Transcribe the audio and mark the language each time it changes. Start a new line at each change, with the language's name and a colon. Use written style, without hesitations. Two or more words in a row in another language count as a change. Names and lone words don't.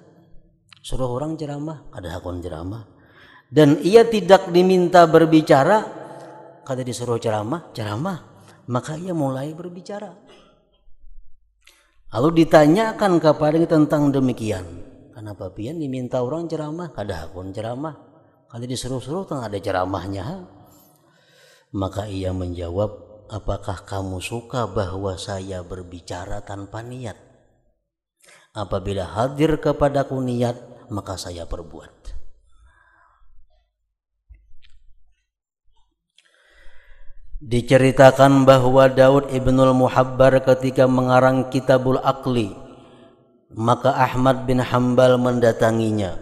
Indonesian: Suruh orang ceramah, ada hakun ceramah. Dan ia tidak diminta berbicara, kada disuruh ceramah, maka ia mulai berbicara. Lalu ditanyakan kepadanya tentang demikian.
Banjar: Kenapa pian diminta orang ceramah, kada hakun ceramah, kada disuruh-suruh tang ada ceramahnya.
Indonesian: Maka ia menjawab, apakah kamu suka bahwa saya berbicara tanpa niat? Apabila hadir kepadaku niat, maka saya berbuat. Diceritakan bahwa Daud ibnul Muhabbar ketika mengarang Kitabul Aqli, maka Ahmad bin Hanbal mendatanginya.